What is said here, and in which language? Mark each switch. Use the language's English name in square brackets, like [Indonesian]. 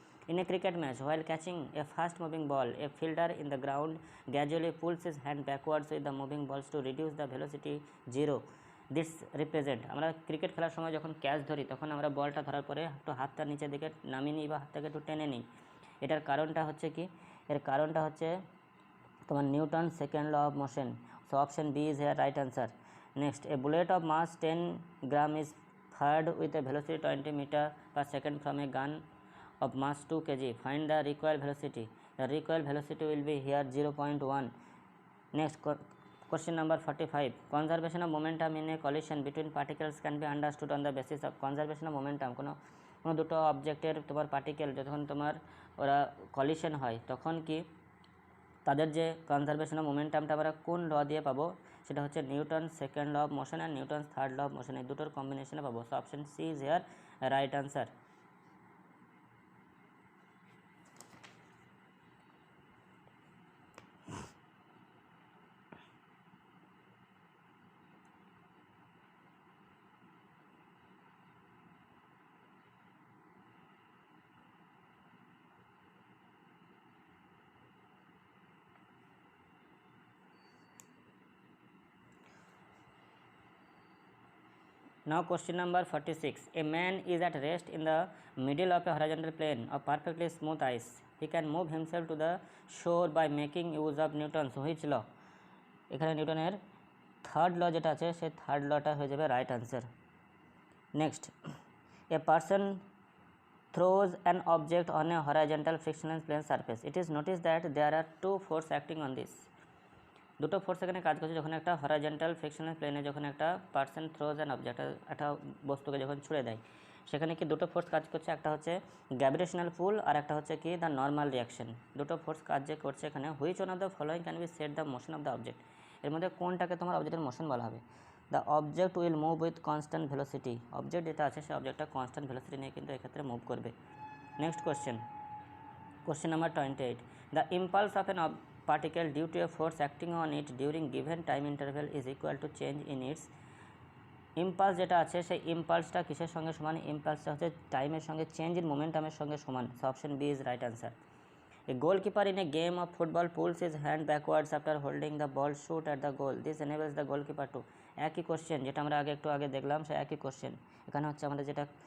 [English] In a cricket match, while catching a fast moving ball, a fielder in the ground gradually pulls his hand backwards with the moving balls to reduce the velocity zero. This represent, [Bangla] আমরা cricket খেলার সময় যখন catch ধরি তখন আমরা বলটা ধরার পরে একটু হাতটা নিচের দিকে নামিয়ে নিই বা হাতটাকে একটু টেনে নিই। এটার কারণটা হচ্ছে কি, এর কারণটা হচ্ছে তোমার Newton second law of motion. [English] So option B is here right answer. Next, a bullet of mass 10 gram is fired with a velocity 20 meter per second from a gun of mass 2 kg. Find the recoil velocity. The recoil velocity will be here 0.1. Next, question number 45, conservation of momentum in a collision between particles can be understood on the basis of conservation of momentum. [Bangla] কোনো দুটো অবজেক্টের তোমার particle যখন তোমার ওরা collision হয় তখন কি তাদের যে কনজারভেশন অফ মোমেন্টামটা আমরা কোন ল দিয়ে পাবো, সেটা হচ্ছে Newton second law of motion আর Newton third law of motion, এই দুটোর কম্বিনেশনে পাবো। [English] So option C is here right answer. Now question number 46, a man is at rest in the middle of a horizontal plane of perfectly smooth ice. He can move himself to the shore by making use of Newton's which law? [Bangla] এখানে নিউটনের third ল যেটা আছে সেই third লটা হয়ে যাবে right answer. [English] Next, a person throws an object on a horizontal frictionless plane surface. It is noticed that there are two forces acting on this. [Bangla] দুটো force এখানে কাজ করছে যখন একটা হরাইজন্টাল ফ্রিকশনাল প্লেনে যখন একটা [English] person throws an object, [Bangla] একটা বস্তুকে যখন ছুড়ে দেয়, সেখানে কি দুটো ফোর্স কাজ করছে, একটা হচ্ছে গ্র্যাভিটেশনাল পুল আর একটা হচ্ছে কি [English] The normal reaction. [Bangla] দুটো ফোর্স কাজ যে করছে এখানে, [English] Which one of the following can be set the motion of the object. [Bangla] এর মধ্যে কোনটাকে তোমার অবজেক্টের মোশন বলা হবে? [English] The object will move with constant velocity. [Bangla] Object যেটা আছে সেই অবজেক্টটা কনস্ট্যান্ট ভেলোসিটি নিয়ে কিন্তু এক্ষেত্রে মুভ করবে। [English] Next question number 28, the impulse of an particle due to a force acting on it during given time interval is equal to change in its impulse। [Bangla] যেটা আছে সেই ইম্পালসটা কিসের সঙ্গে সমান? ইম্পালসটা হচ্ছে টাইমের সঙ্গে চেঞ্জ ইন মোমেন্টামের সঙ্গে সমান। [English] So option B is right answer. A goalkeeper in a game of football pulls his hand backwards after holding the ball shoot at the goal, this enables the goalkeeper to. [Bangla] একই question যেটা আমরা একটু আগে দেখলাম, সে একই question. এখানে হচ্ছে আমাদের যেটা